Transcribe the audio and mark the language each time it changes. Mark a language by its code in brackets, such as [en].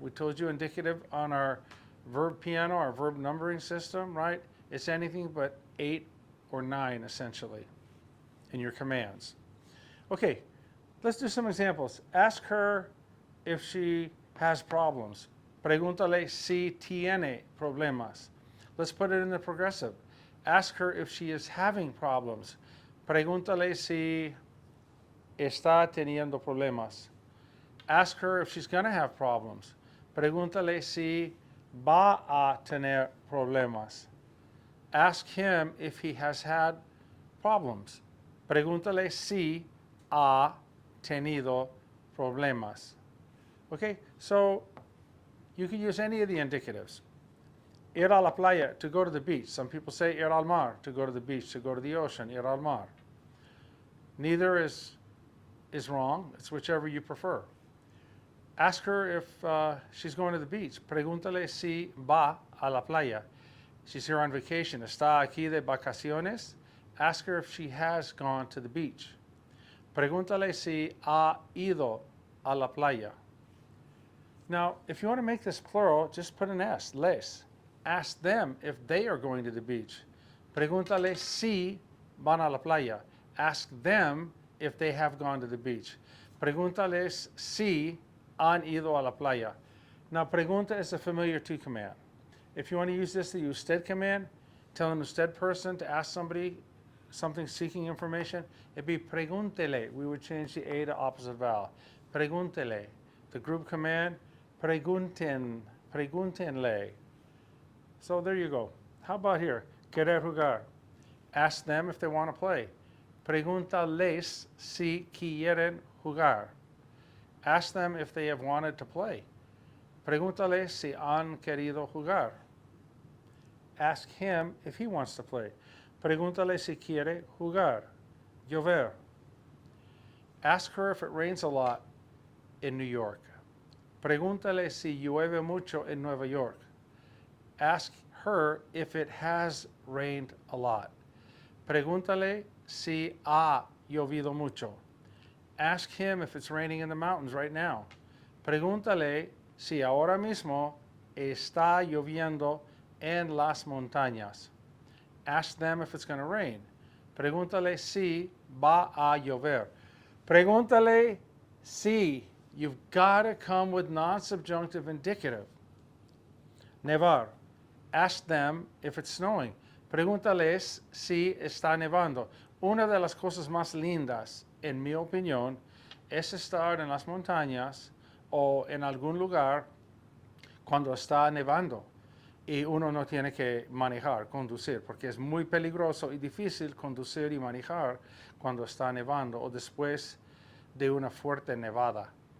[en] We told you indicative on our verb piano, our verb numbering system, right? It's anything but 8 or 9 essentially in your commands. Okay, let's do some examples. Ask her if she has problems. [es] Pregúntale si tiene problemas. [en] Let's put it in the progressive. Ask her if she is having problems. [es] Pregúntale si está teniendo problemas. [en] Ask her if she's going to have problems. [es] Pregúntale si va a tener problemas. [en] Ask him if he has had problems. [es] Pregúntale si ha tenido problemas. [en] Okay, so you can use any of the indicatives. [es] Ir a la playa, [en] to go to the beach. Some people say [es] ir al mar, [en] to go to the beach, to go to the ocean, [es] ir al mar. [en] Neither is wrong. It's whichever you prefer. Ask her if she's going to the beach. [es] Pregúntale si va a la playa. [en] She's here on vacation. [es] Está aquí de vacaciones. [en] Ask her if she has gone to the beach. [es] Pregúntale si ha ido a la playa. [en] Now, if you want to make this plural, just put an S, les. Ask them if they are going to the beach. [es] Pregúntale si van a la playa. [en] Ask them if they have gone to the beach. [es] Pregúntales si han ido a la playa. [en] Now, pregunta is a familiar to command. If you want to use this, the usted command, tell an usted person to ask somebody something seeking information, it'd be pregúntele. We would change the A to opposite vowel. [es] Pregúntele. [en] The group command, [es] pregúntenle. [en] So there you go. How about here? [es] Querer jugar. [en] Ask them if they want to play. [es] Pregúntales si quieren jugar. [en] Ask them if they have wanted to play. [es] Pregúntale si han querido jugar. [en] Ask him if he wants to play. [es] Pregúntale si quiere jugar. Llover. [en] Ask her if it rains a lot in New York. [es] Pregúntale si llueve mucho en Nueva York. [en] Ask her if it has rained a lot. [es] Pregúntale si ha llovido mucho. [en] Ask him if it's raining in the mountains right now. [es] Pregúntale si ahora mismo está lloviendo en las montañas. [en] Ask them if it's going to rain. [es] Pregúntale si va a llover. Pregúntale si. [en] You've got to come with non-subjunctive indicative. Nevar. Ask them if it's snowing. [es] Pregúntales si está nevando. Una de las cosas más lindas, en mi opinión, es estar en las montañas o en algún lugar cuando está nevando y uno no tiene que manejar, conducir, porque es muy peligroso y difícil conducir y manejar cuando está nevando o después de una fuerte nevada.